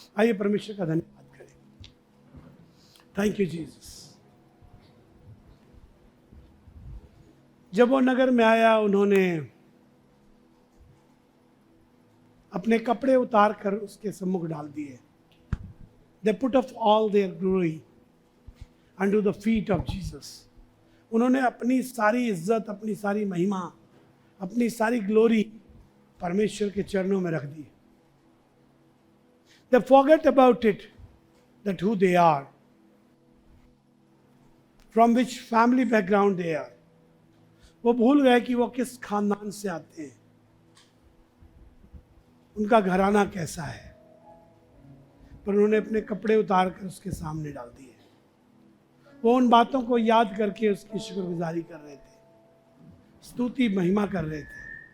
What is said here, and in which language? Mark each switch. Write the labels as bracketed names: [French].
[Hindi] आइए परमेश्वर का धन्यवाद करें। [English] Thank you Jesus. [Hindi] जब वो नगर में आया, उन्होंने अपने कपड़े उतार कर उसके सम्मुख डाल दिए। [English] They put off all their glory under the feet of Jesus. [Hindi] उन्होंने अपनी सारी इज्जत, अपनी सारी महिमा, अपनी सारी ग्लोरी परमेश्वर के चरणों में रख दी। [English] They forget about it, that who they are, from which family background they are. [Hindi] वो भूल गए कि वो किस खानदान से आते हैं, उनका घराना कैसा है, पर उन्होंने अपने कपड़े उतार कर उसके सामने डाल दिए। वो उन बातों को याद करके उसकी शुक्रगुजारी कर रहे थे, स्तुति महिमा कर रहे थे।